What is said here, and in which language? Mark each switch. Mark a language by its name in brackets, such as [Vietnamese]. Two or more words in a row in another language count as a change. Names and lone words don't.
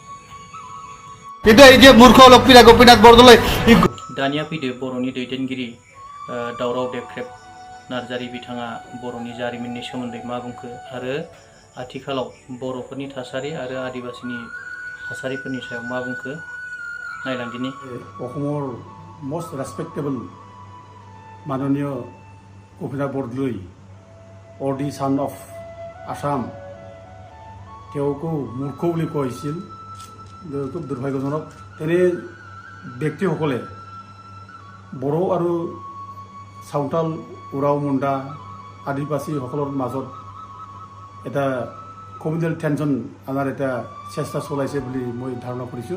[Bodo] दानिया फैदो बर'नि दैदेनगिरि दावराव देख्रेब नार्जारी बिथाङा बर'नि जारिमिननि सोमोन्दै मा बुंखो आरो आथिखालाव बर'फोरनि थासारि आरो आदिबासिनि थासारिफोरनि सायाव मा बुंखो नायलांदिनि। [Assamese] अखमर [English] most respectable [Assamese] माननीय उपेन्द्र बरदलै [English] or son of Assam [Assamese] তেওঁকো মূৰ্খ বুলি কৈছিল। খুব দুৰ্ভাগ্যজনক তেনে ব্যক্তিসকলে বড়ো আৰু চাওতাল উৰাও মুণ্ডা আদিবাসীসকলৰ মাজত এটা [English] communal tension [Assamese] আনাৰ এটা চেষ্টা চলাইছে বুলি মই ধাৰণা কৰিছোঁ।